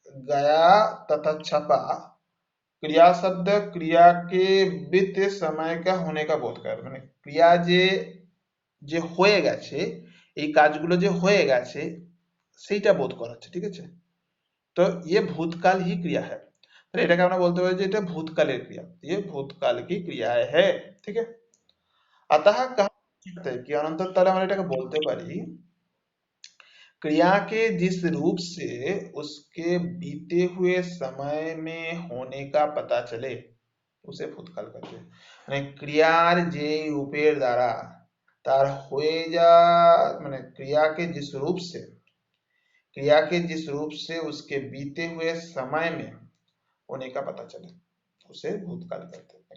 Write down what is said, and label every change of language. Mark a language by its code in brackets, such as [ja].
[hi] गया तथा छपा, क्रिया शब्द क्रिया के बीते समय का होने का बोध कर, [bn] মানে ক্রিয়া যে যে হয়ে গেছে, এই কাজগুলো যে হয়ে গেছে সেইটা বোধ করাচ্ছে। ঠিক আছে, [hi] तो ये भूतकाल ही क्रिया है। [bn] तो এটাকে আমরা বলতে পারি যে এটা ভূতকালের ক্রিয়া, [hi] ये भूतकाल की क्रिया है। ठीक है, अतः कहा जाता है कि अनंतर [bn] তাহলে আমরা এটাকে বলতে পারি [hi] क्रिया के जिस रूप से उसके बीते हुए समय में होने का पता चले उसे भूतकाल कहते हैं। [bn] মানে ক্রিয়ার যে রূপের দ্বারা তার হয়ে যা, মানে ক্রিয়াকে [hi] जिस रूप से, क्रिया के जिस रूप से उसके बीते हुए समय में होने का पता चले उसे भूतकाल कहते हैं।